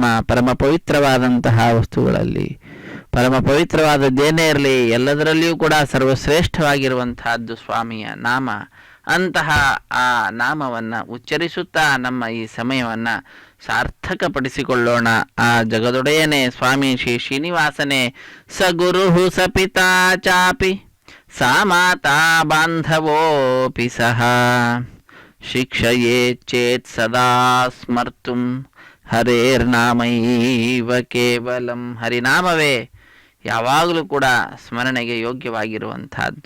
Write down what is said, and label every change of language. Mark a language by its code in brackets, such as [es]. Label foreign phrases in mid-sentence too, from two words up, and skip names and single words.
[kn] ಪರಮ ಪವಿತ್ರವಾದಂತಹ ವಸ್ತುಗಳಲ್ಲಿ ಪರಮ ಪವಿತ್ರವಾದದ್ದೇನೇ ಇರಲಿ, ಎಲ್ಲದರಲ್ಲಿಯೂ ಕೂಡ ಸರ್ವಶ್ರೇಷ್ಠವಾಗಿರುವಂತಹದ್ದು ಸ್ವಾಮಿಯ ನಾಮ. ಅಂತಹ ಆ ನಾಮವನ್ನು ಉಚ್ಚರಿಸುತ್ತಾ ನಮ್ಮ ಈ ಸಮಯವನ್ನು ಸಾರ್ಥಕಪಡಿಸಿಕೊಳ್ಳೋಣ. ಆ ಜಗದೊಡೆಯನೇ ಸ್ವಾಮಿ ಶ್ರೀನಿವಾಸನೇ. [sa] ಸ ಗುರು ಸ ಪಿತಾ ಚಾಪಿ ಸಾ ಮಾತಾ ಬಾಂಧವೋಪಿ ಸಹ ಶಿಕ್ಷಯೇ ಚೇತ್ ಸದಾ ಸ್ಮರ್ತುಂ ಹರೇರ್ನಾಮೈವ ಕೇವಲಂ. [kn] ಹರಿನಾಮವೇ ಯಾವಾಗಲೂ ಕೂಡ ಸ್ಮರಣೆಗೆ ಯೋಗ್ಯವಾಗಿರುವಂತಹದ್ದು.